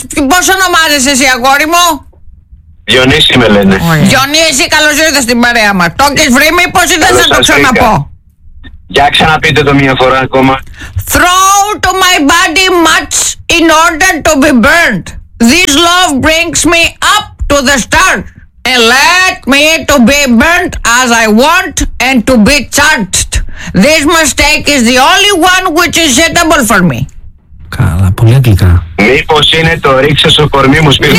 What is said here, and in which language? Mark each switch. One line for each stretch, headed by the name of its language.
Greek: Πώς ονομάζεσαι εσύ, αγόρι μου? Διονύση με λένε. Διονύση, καλώς ήρθες στην παρέα μας. Το έχεις βρει μήπως ή δεν θα το ξαναπώ? Για ξαναπείτε το μία φορά ακόμα.
English: Throw to my body much in order to be burnt. This love brings me up to the stars. And let me to be burnt as I want and to be charged. This mistake is the only one which is suitable for me.
Greek: Καλά, πολύ αγγλικά. Μήπως είναι το ρίξε στο κορμί μου σπίρνω.